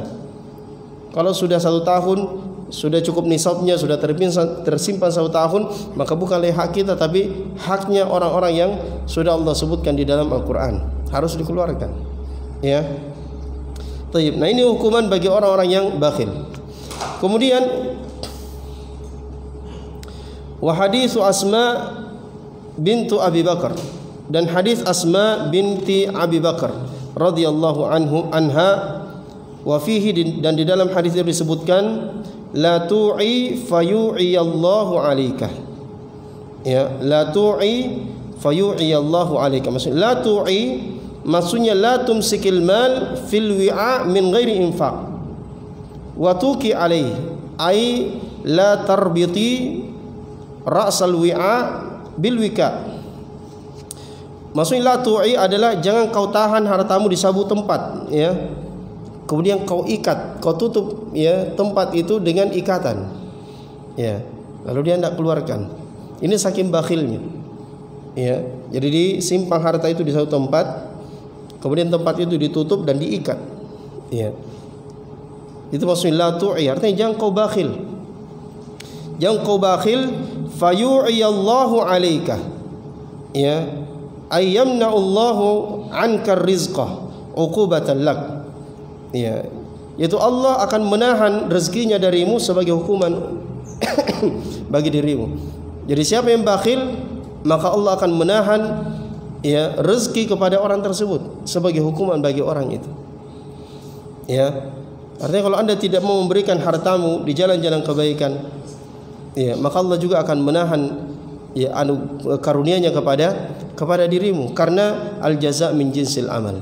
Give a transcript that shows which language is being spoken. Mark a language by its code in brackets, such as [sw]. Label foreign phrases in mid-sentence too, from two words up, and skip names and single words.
[id] Kalau sudah 1 tahun, sudah cukup nisabnya, sudah tersimpan 1 tahun, maka bukanlah hak kita, tapi haknya orang-orang yang sudah Allah sebutkan di dalam Al-Quran, harus dikeluarkan. Ya. Nah, ini hukuman bagi orang-orang yang bakhil. [ar] Kemudian وحديث أسماء بنت أبي بكر, [id] dan hadis Asma binti Abi Bakar [ar] رضي الله عنها، وفيه, [id] dan di dalam hadis itu disebutkan [ar] لا توعي فيوعي الله عليك. Ya, لا توعي فيوعي الله عليك. Maksudnya لا توعي, maksudnya لا تمسك المال في الوعاء من غير إنفاق وتوكي عليه، أي لا تربط رأس الوعاء بالوكاء. [id] Maksudnya [ar] لا توعي [id] adalah jangan kau tahan hartamu di sabu tempat, ya, kemudian kau ikat, kau tutup, ya, tempat itu dengan ikatan, ya, lalu dia tidak keluarkan. Ini saking bakhilnya, ya. Jadi disimpan harta itu di satu tempat, kemudian tempat itu ditutup dan diikat, ya. Itu maksudnya [ar] لا توعي, [id] artinya jangan kau bakhil. Jangan kau bakhil, [ar] فيوعي الله عليك, ya, أي يمنع الله عنك رزقه عقوبة لك. [id] Ya, yaitu Allah akan menahan rezekinya darimu sebagai hukuman bagi dirimu. Jadi siapa yang bakhil, maka Allah akan menahan, ya, rezeki kepada orang tersebut sebagai hukuman bagi orang itu. Ya, artinya kalau Anda tidak mau memberikan hartamu di jalan-jalan kebaikan, ya, maka Allah juga akan menahan, ya, karunia-Nya kepada dirimu, karena [ar] الجزاء من جنس العمل.